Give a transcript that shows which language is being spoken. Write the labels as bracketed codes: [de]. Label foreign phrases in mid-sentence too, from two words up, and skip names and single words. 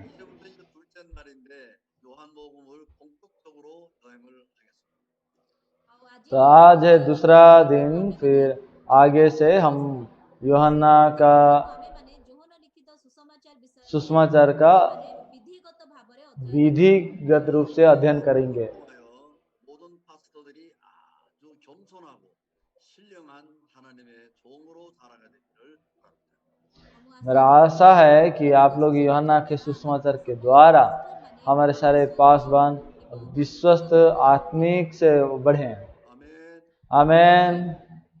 [ko] 이제부터 이제 둘째 날인데 요한복음을 본격적으로 여행을 하겠습니다. [hi] तो आज है दूसरा दिन, फिर आगे से हम यूहन्ना का सुसमाचार का विधिगत रूप से अध्ययन करेंगे। [ko] 통하여 모든 파스터들이 아주 겸손하고 신령한 하나님의 종으로 살아가 되기를 바랍니다. [hi] मेरा आशा है कि आप लोग यूहन्ना के सुसमाचार के द्वारा हमारे सारे पासवान विश्वस्त आत्मिक से बढ़े। [ko] 아멘. [hi] आमेन।